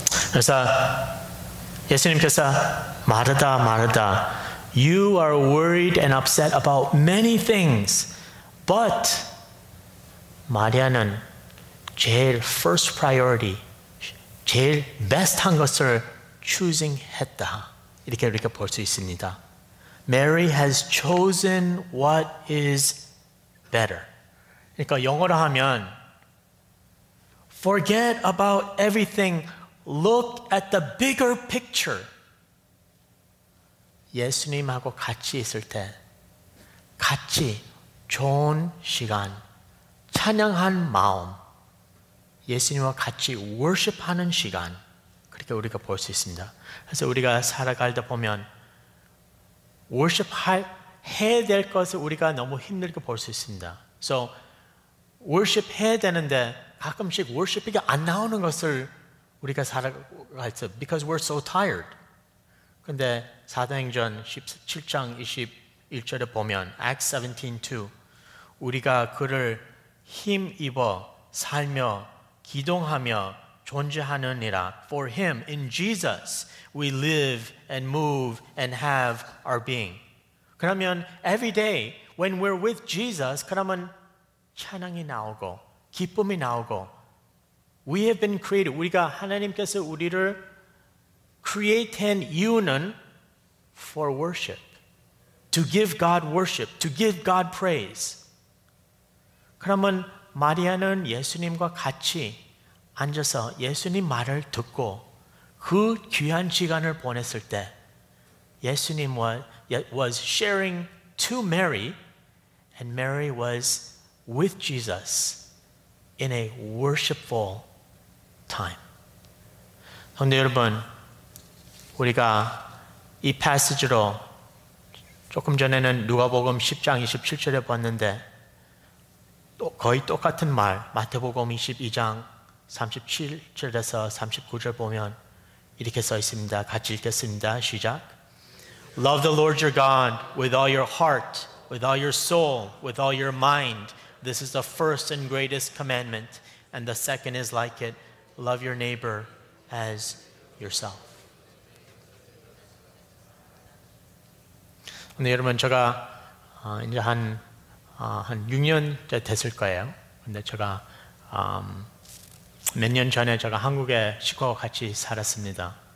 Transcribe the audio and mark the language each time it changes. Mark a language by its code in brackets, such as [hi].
[ko] 그래서 예수님께서 [en] 마르다, you are worried and upset about many things, but [ko] 마리아는 제일 first priority, 제일 best한 것을 choosing 했다. 이렇게 볼 수 있습니다. [en] Mary has chosen what is better. [ko] 그러니까 영어로 하면 [en] forget about everything. Look at the bigger picture. [ko] 예수님하고 같이 있을 때 같이 좋은 시간, 찬양한 마음, 예수님과 같이 worship하는 시간, 그렇게 우리가 볼 수 있습니다. 그래서 우리가 살아갈 때 보면 worship 해야 될 것을 우리가 너무 힘들게 볼 수 있습니다. So worship 해야 되는데 가끔씩 worship이 안 나오는 것을 우리가 살아갈 때 [en] because we're so tired. [ko] 근데 사도행전 17장 21절에 보면 Acts 17:2 우리가 그를 힘입어 살며 기동하며 존재하느니라. [en] For him, in Jesus, we live and move and have our being. 그러면 every day when we're with Jesus, [ko] 그러면 찬양이 나오고 기쁨이 나오고 [en] We have been created. [ko] 우리가 하나님께서 우리를 create한 이유는 [en] for worship. To give God worship. To give God praise. [ko] 그러면 마리아는 예수님과 같이 앉아서 예수님 말을 듣고 그 귀한 시간을 보냈을 때 [en] 예수님 was sharing to Mary and Mary was with Jesus in a worshipful time. [ko] 성도 여러분, 우리가 이 패시지로 조금 전에는 누가복음 10장 27절에 봤는데 또 거의 똑같은 말 마태복음 22장 37절에서 39절 보면 이렇게 써 있습니다. 같이 읽겠습니다. 시작. [en] Love the Lord your God with all your heart, with all your soul, with all your mind. This is the first and greatest commandment. And the second is like it. Love your neighbor as yourself. [ko] 근데 여러분, 제가 이제 한 6년째 됐을 거예요. 근데 제가 몇 년 전에 제가 한국에 식구와 같이 살았습니다.